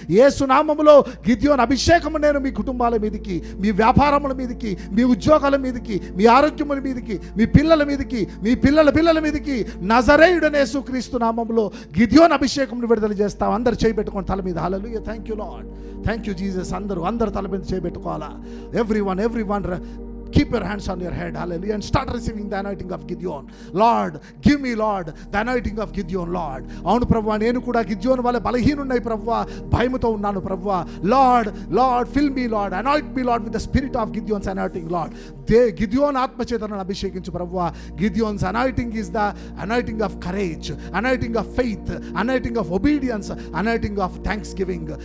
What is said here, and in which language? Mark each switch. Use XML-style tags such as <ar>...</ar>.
<te>యేసు నామములో గిద్యోన్ అభిషేకము నేను మీ కుటుంబాల మీదకి, మీ వ్యాపారముల మీదకి, మీ ఉద్యోగాల మీదకి, మీ ఆరోగ్యముల మీదకి, మీ పిల్లల మీదకి, మీ పిల్లల మీదకి నజరేయుడైన యేసుక్రీస్తు నామములో గిద్యోన్ అభిషేకమును విడుదల చేస్తాం. అందరు చేయబెట్టుకోండి తల మీద. హల్లెలూయా,</te> <en>Thank you Lord, thank you Jesus.</en> <te>అందరు తల మీద చేయబెట్టుకోవాలా.</te> <en>Everyone keep your hands on your head, hallelujah, and start receiving the anointing of Gideon. Lord, give me, Lord, the anointing of Gideon, Lord.</en> <te>అవును ప్రభువా, నేను కూడా గిద్యోను వలె బలహీనున్నై ప్రభువా, భయముతో ఉన్నాను ప్రభువా.</te> <en>Lord, fill me, Lord, anoint me, Lord, with the spirit of Gideon's anointing, Lord.</en> <te>గిద్యోను ఆత్మచేతనను అభిషేకించు ప్రభువా.</te> <en>Gideon's anointing is the anointing of courage, anointing of faith, anointing of obedience, anointing of thanksgiving.</en>